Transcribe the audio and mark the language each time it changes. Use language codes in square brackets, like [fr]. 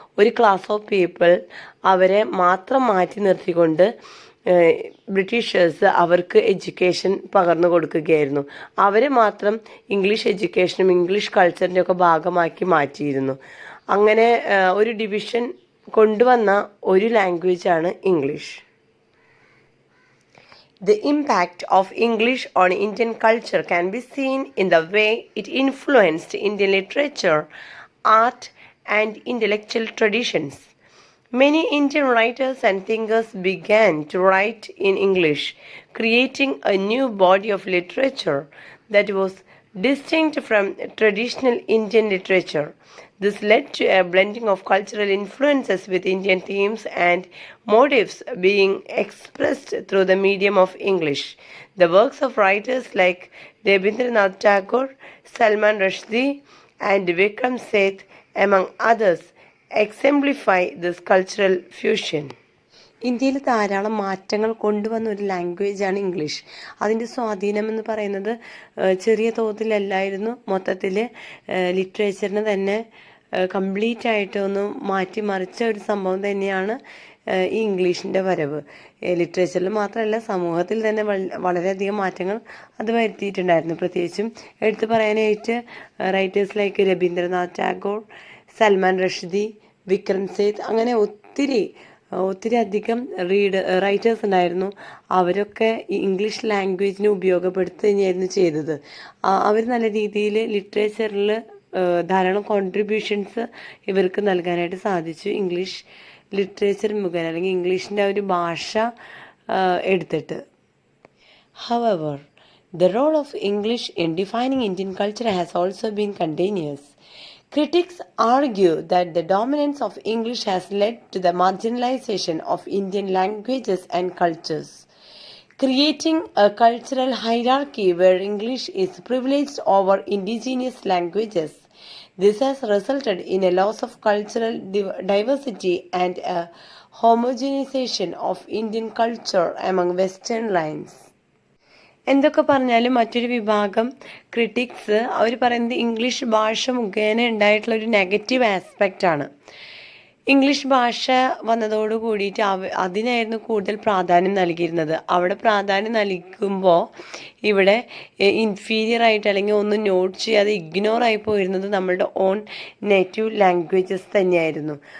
[ml] ഒരു class of people അവരെ മാത്രം മാറ്റി നിർത്തിക്കൊണ്ട് ബ്രിട്ടീഷേഴ്സ് അവർക്ക് എഡ്യൂക്കേഷൻ പകർന്നു കൊടുക്കുകയായിരുന്നു. അവരെ മാത്രം ഇംഗ്ലീഷ് എഡ്യൂക്കേഷനും ഇംഗ്ലീഷ് കൾച്ചറിൻ്റെ ഒക്കെ ഭാഗമാക്കി മാറ്റിയിരുന്നു. അങ്ങനെ ഒരു ഡിവിഷൻ കൊണ്ടുവന്ന ഒരു ലാംഗ്വേജാണ് English. [en] The impact of English on Indian culture can be seen in the way it influenced Indian literature, art, and intellectual traditions. Many Indian writers and thinkers began to write in English, creating a new body of literature that was distinct from traditional Indian literature. This led to a blending of cultural influences with Indian themes and motifs being expressed through the medium of English. The works of writers like Rabindranath Tagore, Salman Rushdie, and Vikram Seth among others, exemplify this cultural fusion. [ml] ഇന്ത്യയിൽ ധാരാളം മാറ്റങ്ങൾ കൊണ്ടുവന്ന ഒരു ലാംഗ്വേജാണ് English. അതിൻ്റെ സ്വാധീനം എന്ന് പറയുന്നത് ചെറിയ തോതിലല്ലായിരുന്നു, മൊത്തത്തിൽ ലിറ്ററേച്ചറിന് തന്നെ കംപ്ലീറ്റ് ആയിട്ട് ഒന്ന് മാറ്റിമറിച്ച ഒരു സംഭവം തന്നെയാണ് ഈ ഇംഗ്ലീഷിൻ്റെ വരവ്. ലിറ്ററേച്ചറിൽ മാത്രമല്ല, സമൂഹത്തിൽ തന്നെ വളരെയധികം മാറ്റങ്ങൾ അത് വരുത്തിയിട്ടുണ്ടായിരുന്നു. പ്രത്യേകിച്ചും എടുത്തു പറയാനായിട്ട് [en] writers like [ml] രവീന്ദ്രനാഥ് ടാഗോർ, സൽമാൻ റഷ്ദി, വിക്രം സേത്ത്, അങ്ങനെ ഒത്തിരി അധികം റൈറ്റേഴ്സ് ഉണ്ടായിരുന്നു. അവരൊക്കെ ഈ ഇംഗ്ലീഷ് ലാംഗ്വേജിനെ ഉപയോഗപ്പെടുത്തുകയായിരുന്നു ചെയ്തത്. അവർ നല്ല രീതിയിൽ ലിറ്ററേച്ചറിൽ ധാരാളം കോൺട്രിബ്യൂഷൻസ് ഇവർക്ക് നൽകാനായിട്ട് സാധിച്ചു. ഇംഗ്ലീഷ് ലിറ്ററേച്ചർ മുഖേന, അല്ലെങ്കിൽ ഇംഗ്ലീഷിൻ്റെ ഒരു ഭാഷ എടുത്തിട്ട്. [en] However, the role of English in defining Indian culture has also been continuous. Critics argue that the dominance of English has led to the marginalization of Indian languages and cultures, creating a cultural hierarchy where English is privileged over indigenous languages. This has resulted in a loss of cultural diversity and a homogenization of Indian culture among Western lines. [ml] എന്തൊക്കെ പറഞ്ഞാലും മറ്റൊരു വിഭാഗം critics അവർ പറയുന്നത് English ഭാഷ മുഖേന ഉണ്ടായിട്ടുള്ള ഒരു negative aspect ആണ്. ഇംഗ്ലീഷ് ഭാഷ വന്നതോട് കൂടിയിട്ട് അതിനായിരുന്നു കൂടുതൽ പ്രാധാന്യം നൽകിയിരുന്നത്. അവിടെ പ്രാധാന്യം നൽകുമ്പോൾ ഇവിടെ ഇൻഫീരിയർ ആയിട്ട് അല്ലെങ്കിൽ ഒന്നും നോട്ട് ചെയ്യാതെ ഇഗ്നോർ ആയി പോയിരുന്നത് നമ്മളുടെ [en] own native languages [ml] തന്നെയായിരുന്നു.